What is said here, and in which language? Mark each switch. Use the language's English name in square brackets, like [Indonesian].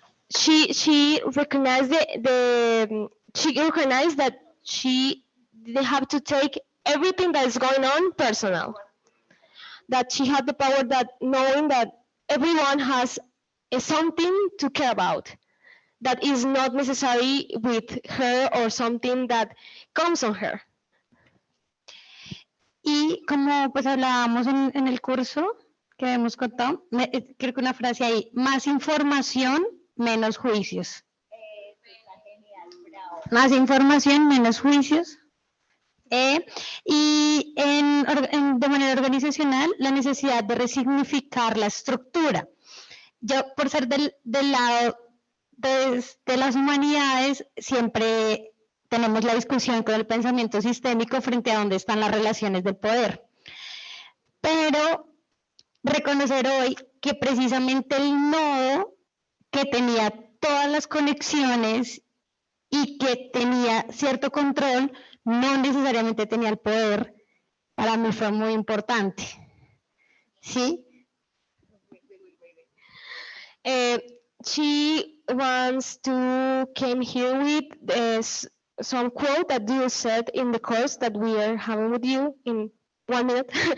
[English] She recognized she recognized that she didn't have to take everything that is going on personal. That she had the power that knowing that everyone has something to care about that is not necessary with her or something that comes on her. [Spanish] Y como pues hablábamos en el curso que hemos contado, creo que una frase ahí, más información, menos juicios. Más información, menos juicios. Y de manera organizacional, la necesidad de resignificar la estructura. Yo, por ser del lado de las humanidades, siempre tenemos la discusión con el pensamiento sistémico frente a dónde están las relaciones del poder. Pero reconocer hoy que precisamente el nodo que tenía todas las conexiones y que tenía cierto control, no necesariamente tenía el poder, para mí fue muy importante. ¿Sí? [English] She wants to came here with some quote that you said in the course that we are having with you in 1 minute.